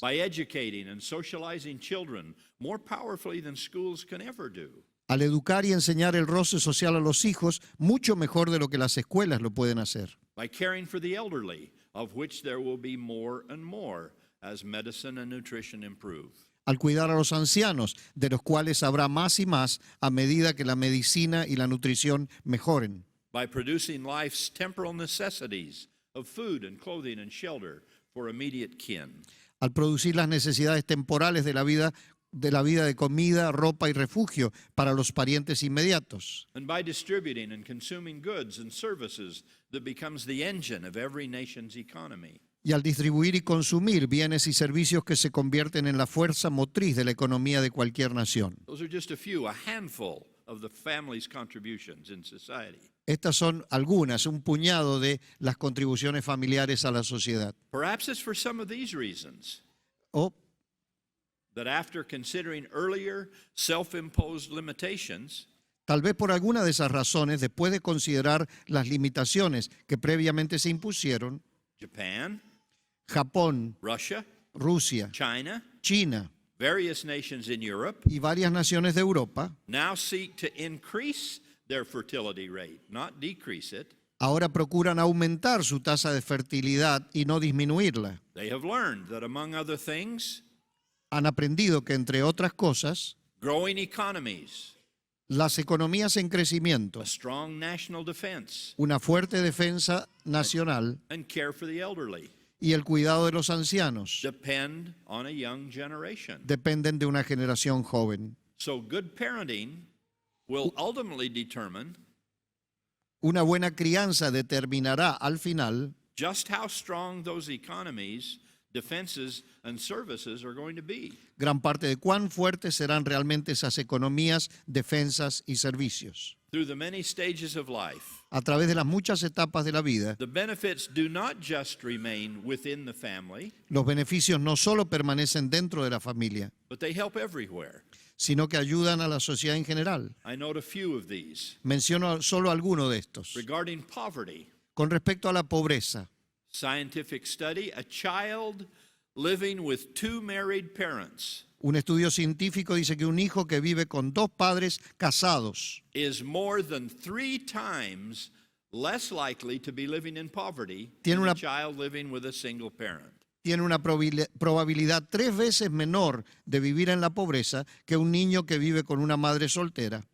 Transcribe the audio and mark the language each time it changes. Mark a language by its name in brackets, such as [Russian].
[English] By educating and socializing children more powerfully than schools can ever do. [Spanish] Al educar y enseñar el roce social a los hijos mucho mejor de lo que las escuelas lo pueden hacer. [English] By caring for the elderly, of which there will be more and more as medicine and nutrition improve. [Spanish] Al cuidar a los ancianos, de los cuales habrá más y más a medida que la medicina y la nutrición mejoren. [English] By producing life's temporal necessities of food and clothing and shelter for immediate kin. [Spanish] Al producir las necesidades temporales de la vida de comida, ropa y refugio para los parientes inmediatos. [English] And by distributing and consuming goods and services that becomes the engine of every nation's economy. [Spanish] Y al distribuir y consumir bienes y servicios que se convierten en la fuerza motriz de la economía de cualquier nación. [English] Those are just a handful of the family's contributions in society. [Spanish] Estas son algunas, un puñado de las contribuciones familiares a la sociedad. [English] Perhaps it's for some of these reasons [Spanish] O [English] that after considering earlier self-imposed limitations, [Spanish] tal vez por alguna de esas razones, después de considerar las limitaciones que previamente se impusieron, [English] Japan, [Spanish] Japón, [English] Russia, [Spanish] Rusia, [English] China, [Spanish] China [English] various nations in Europe [Spanish] y varias naciones de Europa [English] now seek to increase their fertility rate, not decrease it. [Spanish] ahora procuran aumentar su tasa de fertilidad y no disminuirla. [English] They have learned that, among other things, [Spanish] Han aprendido que, entre otras cosas, [English] growing economies, [Spanish] las economías en crecimiento, [English] a strong national defense, [Spanish] una fuerte defensa nacional [English] and care for the elderly [Spanish] y el cuidado de los ancianos [English] depend on a young generation. [Spanish] dependen de una generación joven. [English] So good parenting will ultimately determine [Spanish] Una buena crianza determinará al final [English] just how strong those economies, defenses, and services are going to be. [Spanish] gran parte de cuán fuertes serán realmente esas economías, defensas y servicios. [English] Through the many stages of life, [Spanish] A través de las muchas etapas de la vida, [English] the benefits do not just remain within the family, [Spanish] los beneficios no solo permanecen dentro de la familia, [English] but they help everywhere. [Spanish] sino que ayudan a la sociedad en general. [English] I note a few of these. [Spanish] Menciono solo alguno de estos. [English] Regarding poverty, [Spanish] Con respecto a la pobreza, [English] scientific study, a child living with two married parents [Spanish] Un estudio científico dice que un hijo que vive con dos padres casados [English] is more than 3 times less likely to be living in poverty [Spanish] Tiene [English] than a [Spanish] una- [English] child living with a single parent. [Spanish] tiene una probabilidad 3 veces menor de vivir en la pobreza que un niño que vive con una madre soltera